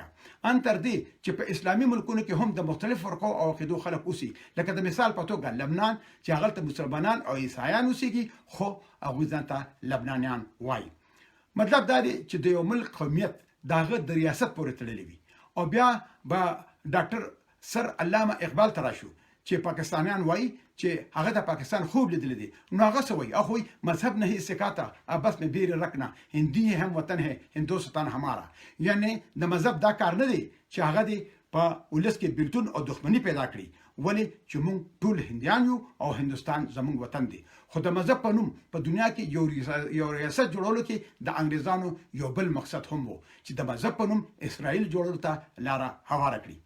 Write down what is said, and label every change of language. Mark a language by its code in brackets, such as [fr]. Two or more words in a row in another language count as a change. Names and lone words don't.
[ps] ان تر دې چې په اسلامي ملکونو کې هم د مختلف فرقو او عقیدو خلک اوسي لکه د مثال په توګه لبنان چې هغه ته مسلمانان او عیسایان اوسيږي خو هغه ځان ته لبنانیان وایي. مطلب دا دی چې د یو ملک قومیت دغه د ریاست پورې تړلی وي. او بیا به ډاکټر سر علامه اقبال تراشو چې پاکستانیان وایي چې هغه د پاکستان خوب لیدل دي نو هغه سوي اخو مذهب [hi] नहीं सिखाता अब बस में बेर रखना हिंदी हम वतन है हिंदुस्तान हमारा. [ps] یعنی د مذهب دا کار نه دی چې هغه دی په ولس کې بیلتون او دښمنی پیدا کړي ولی چې موږ ټول هندیان یو او هندستان زموږ وطن دی. خو د مذهب په نوم په دنیا کې یو ریاست جوړولو کې د انګريزانو یو بل مقصد هم وو چې د مذهب په نوم اسرائیل جوړولو ته لاره هواره کړي.